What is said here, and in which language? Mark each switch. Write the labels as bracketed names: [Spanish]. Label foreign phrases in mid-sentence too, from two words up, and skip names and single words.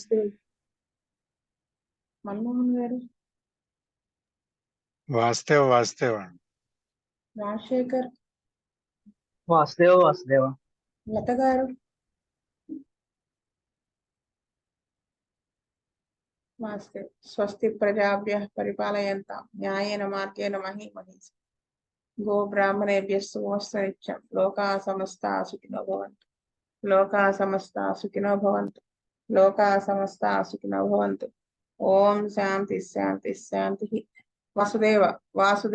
[Telugu] మన్మోహన్ గారు. వాస్తవ రాజశేఖర్. వాసుదేవ లత గారు. వాసుదేవ్. [Sanskrit] स्वस्ति प्रजाभ्यः परिपालयंतां न्यायेन मार्गेण महीमहीस्. गो ब्राह्मणेभ्यः शुभमस्तु नित्यं. लोकाः समस्ताः सुखिनो भवंतु. लोकाः समस्ताः सुखिनो भवंतु. लोकाः समस्ताः सुखिनो भवंतु. ॐ शांति शांति शांति.